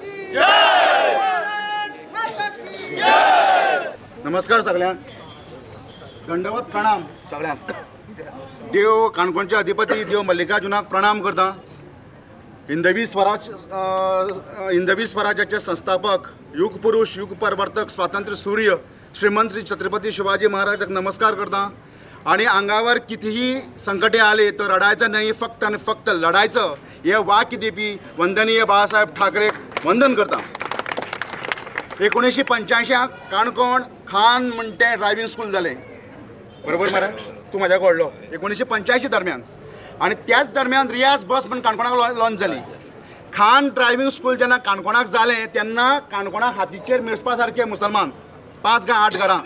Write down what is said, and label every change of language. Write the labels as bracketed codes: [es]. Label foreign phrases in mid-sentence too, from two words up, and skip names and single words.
[kok] नमस्कार सगळ्यांक, दंडवत प्रणाम सगळ्यांक. देव काणकोणचे अधिपती देव मल्लिकार्जुनाक प्रणाम करता. हिंदवी स्वराज्याचे संस्थापक, युग पुरुष, युग परवर्तक, स्वातंत्र्य सूर्य श्रीमंत छत्रपती शिवाजी महाराजाक नमस्कार करता. [mr] आणि अंगावर कितीही संकटे आले तर रडायचं नाही, फक्त आणि फक्त लढायचं, [kok] हे वाक्य देपी वंदनीय बाळासाहेब ठाकरेक वंदन करता. 1985 काणकोण खान म्हणटे ड्रायव्हिंग स्कूल जालें, बरोबर मरे? तूं म्हाज्याक व्हडलो. 1985 दरम्यान. आणि त्याच दरम्यान रियाज बस म्हणून काणकोणाक लॉन्च जाली. खान ड्रायव्हिंग स्कूल जेन्ना काणकोणाक जालें तेन्ना काणकोणाक हातीचेर मेळपा सारके मुसलमान 5 काय 8 घरां.